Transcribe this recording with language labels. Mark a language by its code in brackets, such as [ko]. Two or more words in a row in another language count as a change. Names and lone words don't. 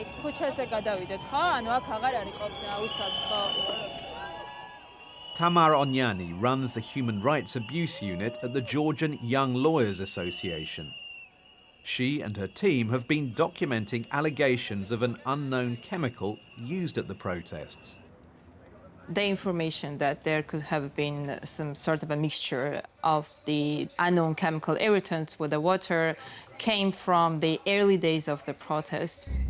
[ka] ქუჩაზე გადავიდეთ, ხო? ანუ აქ აღარ არის ყოფნა უსაბ, ხო? [en] Tamar Onyani runs the Human Rights Abuse Unit at the Georgian Young Lawyers Association. She and her team have been documenting allegations of an unknown chemical used at the protests. The information that there could have been some sort of a mixture of the unknown chemical irritants with the water came from the early days of the protest.